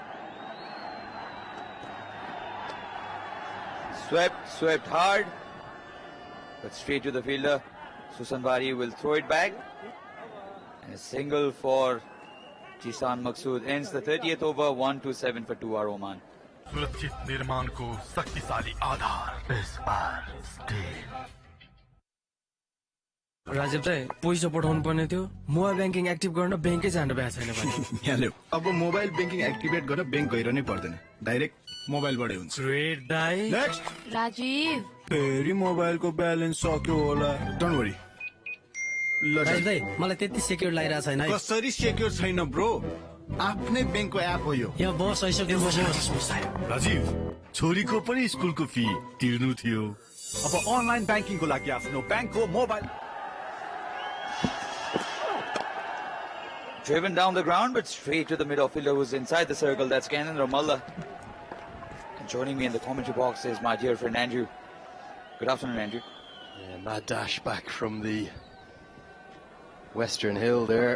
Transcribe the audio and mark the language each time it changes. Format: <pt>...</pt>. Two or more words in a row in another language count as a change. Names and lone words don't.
<en>Swept hard, but straight to the fielder. Susan Bhari will throw it back. And a single for Jishan Maqsood ends the 30th over. 1-7 for 2 Oman.</en> <ne>सुरक्षित निर्माण को शक्तिशाली आधार SR स्टील राजीव दाइ पैसा पठाउनु पर्ने थियो</ne> <en>mobile banking active</en> <ne>गर्न ब्याङ्कै जानु भएको छैन भने यहाँ ल्याऊ अब</ne> <en>mobile banking activate</en> <ne>गर्न ब्याङ्क गइरहनै पर्दैन डाइरेक्ट मोबाइलबाटै हुन्छ ग्रेट दाइ नेक्स्ट राजीव फेरि मोबाइलको ब्यालेन्स सक्यो होला</ne> <en>don't worry</en> <ne>ल राजीव दाइ मलाई त्यति सेक्युर लागिरहेको छैन है कसरी सेक्युर छैन ब्रो आफ्नै ब्याङ्कको एप हो यो यहाँ बस आइसक्यो राजीव छोरीको पनि स्कुलको फी तिर्नु थियो अब</ne> <en>online banking को</en> <ne>लागि आफ्नो ब्याङ्कको मोबाइल</ne> <en>Driven down the ground, but straight to the mid-fielder who's inside the circle. That's Ganendra Malla. And joining me in the commentary box is my dear friend Andrew. Good afternoon, Andrew. Yeah, mad dash back from the Western Hill there.</en>